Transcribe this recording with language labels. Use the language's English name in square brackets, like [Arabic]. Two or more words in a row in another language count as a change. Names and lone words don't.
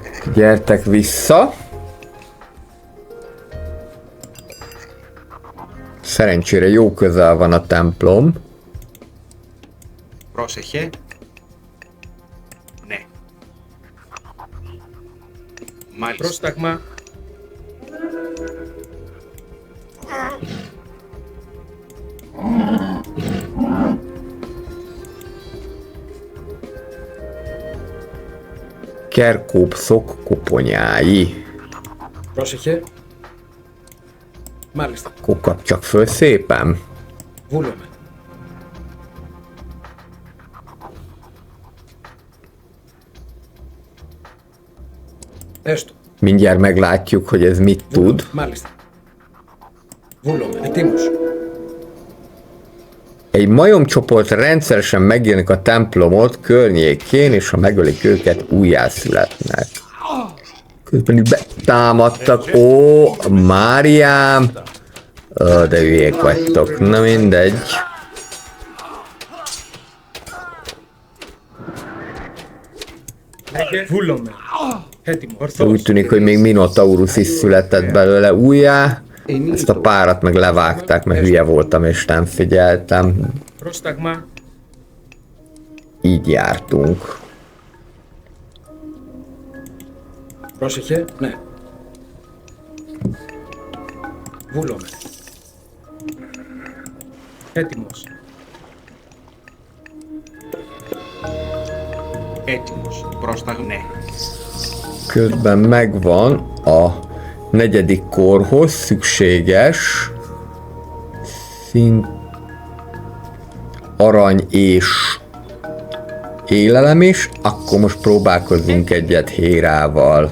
[Hungarian] Gyertek vissza. Szerencsére jó közel van a templom. [Greek] Πρόσεχε. Ναι. Μάλιστα. Πρόσταγμα. [Hungarian] Kerkópszok koponyái. [Greek] Πρόσεχε. Μάλιστα. [Hungarian] Akkor kapcsak föl szépen. [Greek] Βούλομαι. Έστω. [Hungarian] Mindjárt meglátjuk, hogy ez mit tud. [Greek] Μάλιστα. Βούλομαι. Ετοίμος. [Hungarian] Egy majomcsoport rendszeresen megjelenik a templomot környékén, és ha megölik őket, újjászületnek. Közben így betámadtak. Ó, Máriám! Ó, de hülyék vagytok. Na mindegy. [Greek] Βούλομαι. Έτοιμο. [Hungarian] Úgy [Greek] Ορθός. [Hungarian] tűnik, hogy még Minotaurus is született belőle újjá. Ezt a párat meg levágták, mert hülye voltam és nem figyeltem. [Greek] Πρόσταγμα. [Hungarian] Így jártunk. [Greek] Πρόσεχε. Ναι. Βούλομαι. Έτοιμος. Έτοιμος. Πρόσταγμα. Ναι. [Hungarian] Közben megvan a negyedik korhoz szükséges szint arany és élelem is, akkor most próbálkozzunk egyet Hérával.